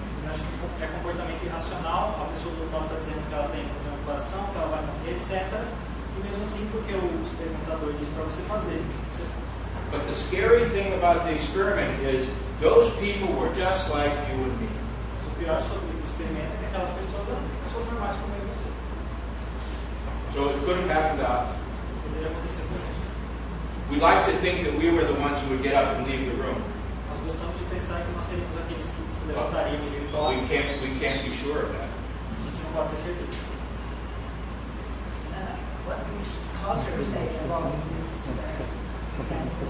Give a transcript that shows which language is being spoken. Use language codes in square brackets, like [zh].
[pt] Eu acho que é comportamento irracional, a pessoa do lado está dizendo que ela tem problema no coração, que ela vai morrer, etc. E mesmo assim, porque o experimentador diz para você fazer, você faz. [en] But the scary thing about the experiment is those people were just like you and me. [pt] Mas o pior sobre o experimento é que aquelas pessoas eram pessoas normais como eu e você. [en] So it could have happened to us. [pt] Poderia acontecer conosco. [en] We like to think that we were the ones who would get up and leave the room. [pt] Nós gostamos de pensar que nós seríamos aqueles que se levantariam e iriam embora. [en] We can't be sure of that. [pt] A gente não pode ter certeza. [en] What would Hauser say about this